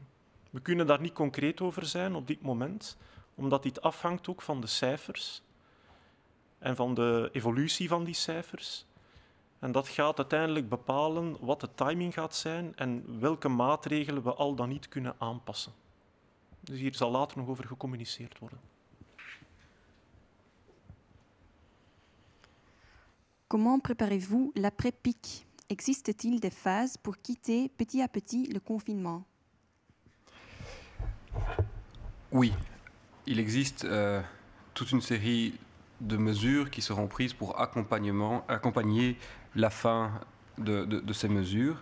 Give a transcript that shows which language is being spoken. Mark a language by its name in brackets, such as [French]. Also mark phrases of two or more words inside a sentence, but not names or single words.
[Dutch] We kunnen daar niet concreet over zijn op dit moment, omdat dit afhangt ook van de cijfers en van de evolutie van die cijfers. En dat gaat uiteindelijk bepalen wat de timing gaat zijn en welke maatregelen we al dan niet kunnen aanpassen. Dus hier zal later nog over gecommuniceerd worden. [French] Comment préparez-vous l'après-pic? Existe-t-il des phases pour quitter petit à petit le confinement? Oui, il existe toute une série de mesures qui seront prises pour accompagner la fin de ces mesures.